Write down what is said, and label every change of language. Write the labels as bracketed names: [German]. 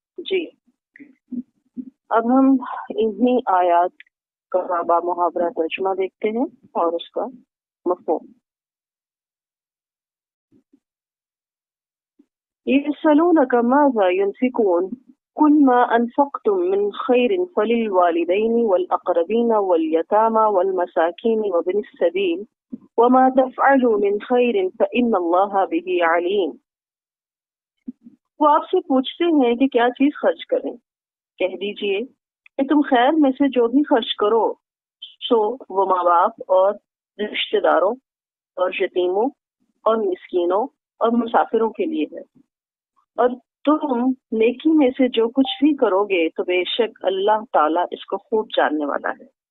[Urdu] جی، اب ہم انہی آیات کا با محاورہ ترجمہ دیکھتے ہیں اور اس کا مفہوم. [Arabic] يسألونك ماذا ينفقون قل ما أنفقتم من خير فللوالدين والأقربين واليتامى والمساكين وابن السبيل وما تفعلوا من خير فإن الله به عليم. [Urdu] وہ آپ سے پوچھتے ہیں کہ کیا چیز خرچ کریں، کہہ دیجئے کہ تم خیر میں سے جو بھی خرچ کرو سو وہ ماں باپ اور رشتہ داروں اور یتیموں اور مسکینوں اور مسافروں کے لیے ہے، اور تم نیکی میں سے جو کچھ بھی کرو گے تو بے شک اللہ تعالیٰ اس کو خوب جاننے والا ہے۔